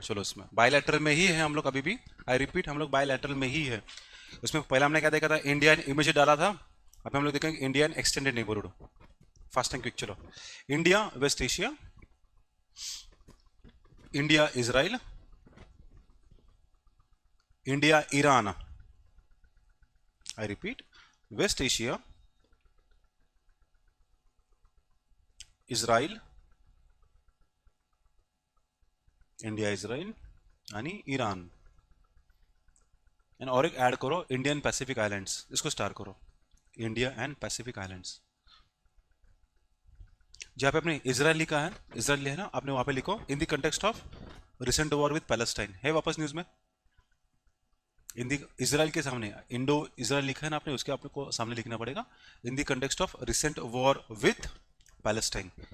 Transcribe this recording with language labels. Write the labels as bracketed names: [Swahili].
[Hindi] चलो इसमें बायलैटरल में ही है हम लोग अभी भी. [English] I repeat, [Hindi] हम लोग बायलैटरल में ही है. उसमें पहला हमने क्या देखा था, इंडिया एंड इमीडिएट डाला था. अब हम लोग देखेंगे [English] India and extended neighbourhood. Fast and quick. [Hindi] चलो, India waste Asia, India Israel, India Iran. [English] I repeat, west Asia, Israel, India Israel आणि Iran. [Hindi] एंड और एक ऐड करो, इंडियन पैसिफिक आइलैंड्स. इसको स्टार करो, इंडिया एंड पैसिफिक आइलैंड्स. जहाँ पे आपने इजराइल लिखा है, इजराइल है ना, आपने वहाँ पे लिखो [English] In the context of recent war with Palestine. [Hindi] है वापस न्यूज में इन दी इजराइल के सामने इंडो इजराइल लिखा है ना आपने, उसके आपको सामने लिखना पड़ेगा [English] In the context of recent war with Palestine.